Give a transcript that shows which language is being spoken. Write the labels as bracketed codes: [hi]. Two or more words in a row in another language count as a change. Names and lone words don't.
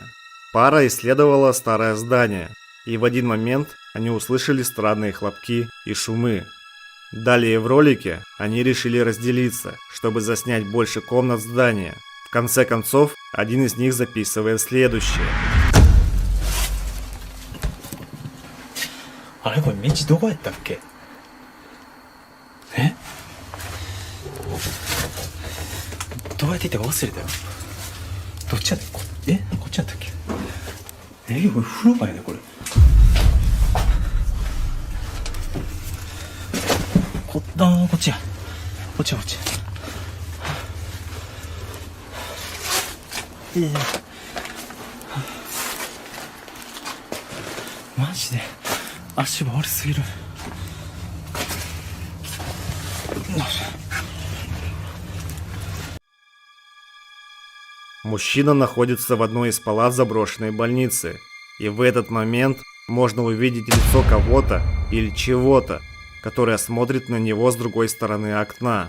[ru] Пара исследовала старое здание, и в один момент они услышали странные хлопки и шумы. Далее в ролике они решили разделиться, чтобы заснять больше комнат здания. В конце концов, один из них записывает следующее. [ja] あれこれ道どこやったっけ？え？どうやって行ったか忘れたよ。どっちやった？こっちやったっけ？これ風呂場やねこれ。こっちや。こっち。マジで足場悪すぎる。 [ru] Мужчина находится в одной из палат заброшенной больницы, и в этот момент можно увидеть лицо кого-то или чего-то, которое смотрит на него с другой стороны окна.